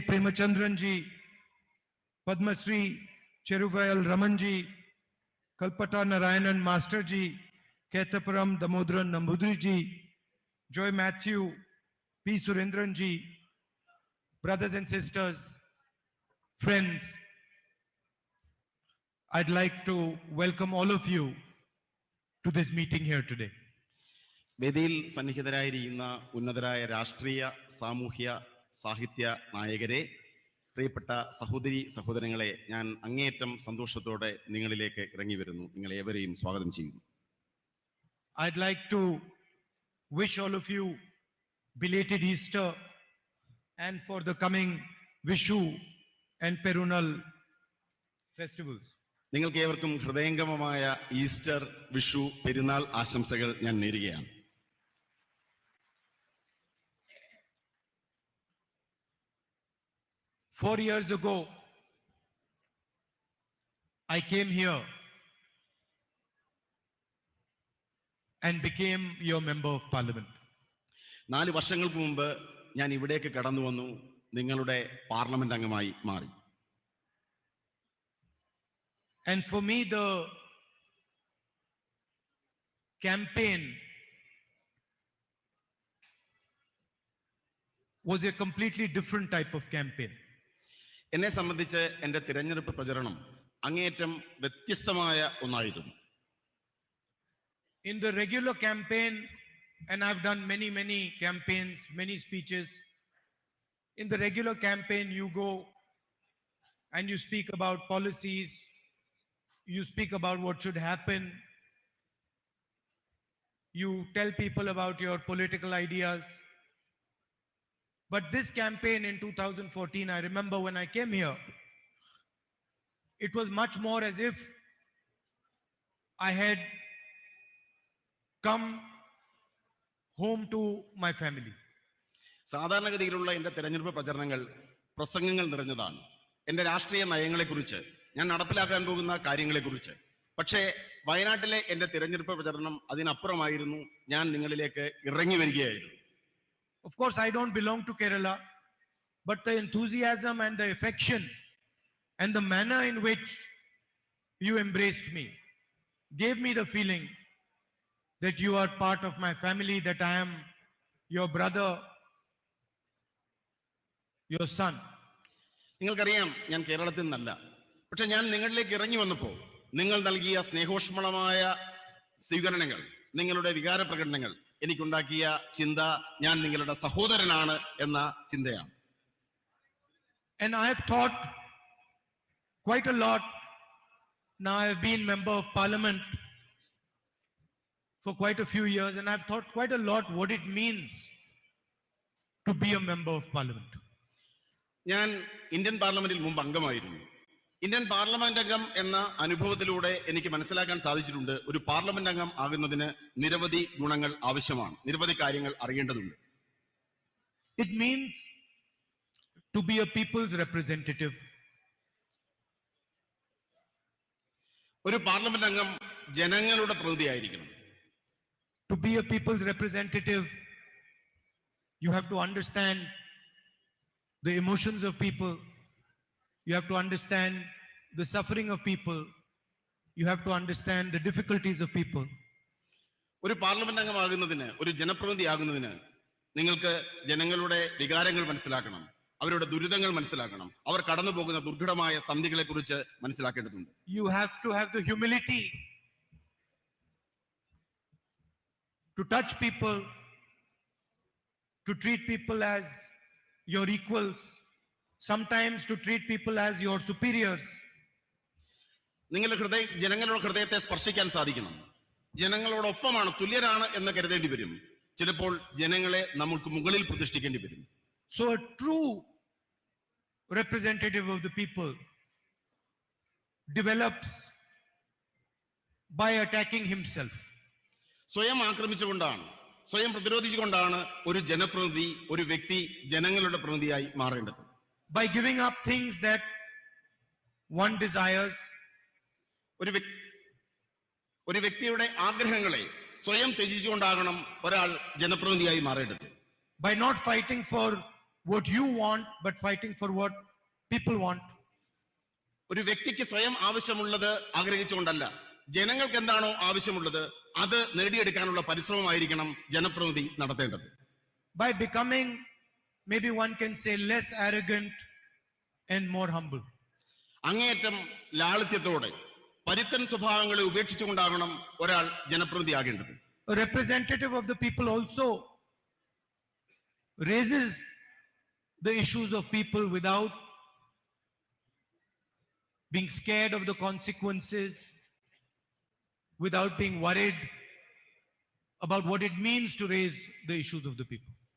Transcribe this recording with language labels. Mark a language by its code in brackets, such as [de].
[en] Premachandran ji, Padma Shri Cheruvayal Raman ji, Kalpata Narayanan Master ji, Ketapuram Damodran Nambudri ji, Joy Matthew, P. Surendran ji, brothers and sisters, friends, I'd like to welcome all of you to this meeting here today. [ml] വേദിയിൽ സന്നിഹിതരായിരിക്കുന്ന ഉന്നതരായ രാഷ്ട്രീയ, സാമൂഹ്യ, സാഹിത്യ നായകരെ, പ്രിയപ്പെട്ട സഹോദരി സഹോദരങ്ങളെ, ഞാൻ അങ്ങേയറ്റം സന്തോഷത്തോടെ നിങ്ങളിലേക്ക് ഇറങ്ങി വരുന്നു. നിങ്ങളെ ഏവരെയും സ്വാഗതം ചെയ്യുന്നു. [en] I'd like to wish all of you belated Easter and for the coming Vishu and Perunal festivals. [ml] നിങ്ങൾക്ക് ഏവർക്കും ഹൃദയംഗമമായ ഈസ്റ്റർ, വിഷു, പെരുന്നാൾ ആശംസകൾ ഞാൻ നേരുകയാണ്. [en] Four years ago, I came here and became your member of parliament. [ml] 4 വർഷങ്ങൾക്ക് മുമ്പ് ഞാൻ ഇവിടേക്ക് കടന്നു വന്നു, നിങ്ങളുടെ പാർലമെന്റ് അംഗമായി മാറി. [en] And for me, the campaign was a completely different type of campaign. [ml] എന്നെ സംബന്ധിച്ച് എൻ്റെ തിരഞ്ഞെടുപ്പ് പ്രചരണം അങ്ങേയറ്റം വ്യത്യസ്തമായ ഒന്നായിരുന്നു. [en] In the regular campaign, and I've done many campaigns, many speeches. In the regular campaign, you go and you speak about policies, you speak about what should happen, you tell people about your political ideas. But this campaign in 2014, I remember when I came here, it was much more as if I had come home to my family. [ml] സാധാരണഗതിയിലുള്ള എൻ്റെ തിരഞ്ഞെടുപ്പ് പ്രചരണങ്ങൾ പ്രസംഗങ്ങൾ നിറഞ്ഞതാണ്. എൻ്റെ രാഷ്ട്രീയ നയങ്ങളെക്കുറിച്ച്, ഞാൻ നടപ്പിലാക്കാൻ പോകുന്ന കാര്യങ്ങളെക്കുറിച്ച്. പക്ഷേ വയനാട്ടിലെ എൻ്റെ തിരഞ്ഞെടുപ്പ് പ്രചരണം അതിനപ്പുറമായിരുന്നു. ഞാൻ നിങ്ങളിലേക്ക് ഇറങ്ങി വരികയായിരുന്നു. [en] Of course, I don't belong to Kerala, but the enthusiasm and the affection and the manner in which you embraced me gave me the feeling that you are part of my family, that I am your brother, your son. [ml] നിങ്ങൾക്കറിയാം, ഞാൻ കേരളത്തിൽ നിന്നല്ല. പക്ഷെ ഞാൻ നിങ്ങളിലേക്ക് ഇറങ്ങി വന്നപ്പോൾ നിങ്ങൾ നൽകിയ സ്നേഹോഷ്മളമായ സ്വീകരണങ്ങൾ, നിങ്ങളുടെ വികാര പ്രകടനങ്ങൾ എനിക്കുണ്ടാക്കിയ ചിന്ത ഞാൻ നിങ്ങളുടെ സഹോദരനാണ് എന്ന ചിന്തയാണ്. [en] And I have thought quite a lot. Now I have been member of parliament for quite a few years, and I've thought quite a lot what it means to be a member of parliament. [ml] ഞാൻ Indian പാർലമെന്റിൽ മുമ്പ് അംഗമായിരുന്നു. Indian parliament അംഗം എന്ന അനുഭവത്തിലൂടെ എനിക്ക് മനസ്സിലാക്കാൻ സാധിച്ചിട്ടുണ്ട്, ഒരു പാർലമെന്റ് അംഗം ആകുന്നതിന് നിരവധി ഗുണങ്ങൾ ആവശ്യമാണ്, നിരവധി കാര്യങ്ങൾ അറിയേണ്ടതുണ്ട്. [en] It means to be a people's representative. [ml] ഒരു പാർലമെന്റ് അംഗം ജനങ്ങളുടെ പ്രതിനിധിയായിരിക്കണം. [en] To be a people's representative, you have to understand the emotions of people. You have to understand the suffering of people. You have to understand the difficulties of people. [ml] ഒരു parliament അംഗമാകുന്നതിന്, ഒരു ജനപ്രതിനിധി ആകുന്നതിന് നിങ്ങൾക്ക് ജനങ്ങളുടെ വികാരങ്ങൾ മനസ്സിലാക്കണം, അവരുടെ ദുരിതങ്ങൾ മനസ്സിലാക്കണം, അവർ കടന്നു പോകുന്ന ദുർഘടമായ സന്ധികളെ കുറിച്ച് മനസ്സിലാക്കേണ്ടതുണ്ട്. [en] You have to have the humility to touch people, to treat people as your equals, sometimes to treat people as your superiors. [ml] നിങ്ങളുടെ ജനങ്ങളുടെ ഹൃദയത്തെ സ്പർശിക്കാൻ സാധിക്കണം. ജനങ്ങളോടൊപ്പമാണ്, തുല്യരാണ് എന്ന് കരുതേണ്ടി വരും. ചിലപ്പോൾ ജനങ്ങളെ നമുക്ക് മുകളിൽ പ്രതിഷ്ഠിക്കേണ്ടി വരും. [en] So a true representative of the people develops by attacking himself. [ml] സ്വയം ആക്രമിച്ചുകൊണ്ടാണ്, സ്വയം പ്രതിരോധിച്ചുകൊണ്ടാണ് ഒരു ജനപ്രതിനിധി, ഒരു വ്യക്തി ജനങ്ങളുടെ പ്രതിനിധിയായി മാറേണ്ടത്. [en] By giving up things that one desires. [ml] ഒരു വ്യക്തിയുടെ ആഗ്രഹങ്ങളെ സ്വയം ത്യജിച്ചുകൊണ്ടാകണം ഒരാൾ ജനപ്രതിനിധിയായി മാറേണ്ടത്. [en] By not fighting for what you want, but fighting for what people want. [ml] ഒരു വ്യക്തിക്ക് സ്വയം ആവശ്യമുള്ളത് ആഗ്രഹിച്ചുകൊണ്ടല്ല, ജനങ്ങൾക്ക് എന്താണോ ആവശ്യമുള്ളത് അത് നേടിയെടുക്കാനുള്ള പരിശ്രമമായിരിക്കണം ജനപ്രതിനിധി നടത്തേണ്ടത്. [en] By becoming, maybe one can say, less arrogant and more humble. [ml] അങ്ങേയറ്റം ലാളിത്യത്തോടെ പരുക്കൻ സ്വഭാവങ്ങളെ ഉപേക്ഷിച്ചുകൊണ്ടാകണം ഒരാൾ ജനപ്രതിനിധിയാകേണ്ടത്. [en] A representative of the people also raises the issues of people without being scared of the consequences, without being worried about what it means to raise the issues of the people.